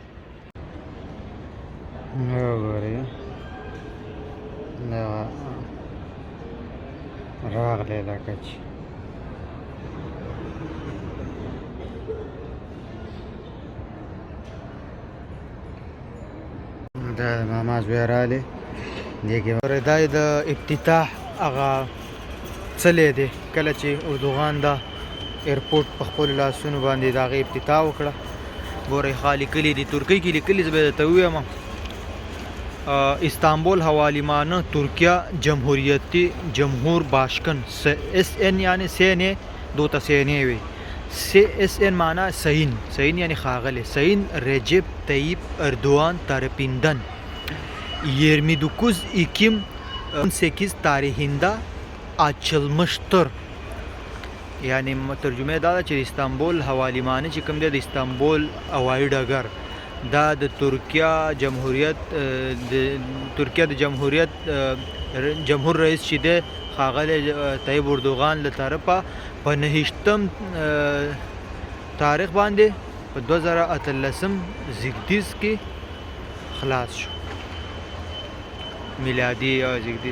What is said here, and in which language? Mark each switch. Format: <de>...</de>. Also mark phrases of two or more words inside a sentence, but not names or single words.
<ps>وګورئ دا راغلی لکه چې دا د ماما زوی راغلی دې کې دا د افتتاح هغه څلی دی کله چې اردوغان دا ایرپورټ په خپلو لاسونو باندې د هغې افتتاح وکړه. ګورئ ښه لیکلي دي ترکۍ کې لیکلي زه به درته ووایم استانبول</ps> <tr>havalimanı Türkiye Cumhuriyeti Cumhurbaşkanı SN yani SN</tr> <ps>دو ته SN وي SN معنا</ps> <tr>sayın yani</tr> <ps>ښاغلی</ps> <tr>sayın Recep Tayyip Erdoğan tarafından 29 Ekim 18 tarihinde açılmıştır.</tr> <ps>Yani ترجمه دا ده چې استانبول havalimanı چې کوم دی د استانبول هوایي ډګر دا د ترکیه د جمهوریت جمهور رئیس چې دی ښاغلی طیب اردوغان له طرفه په 9 تاریخ باندې په 2018 زیږدیز کې خلاص شو میلادي زیږدیز.</ps>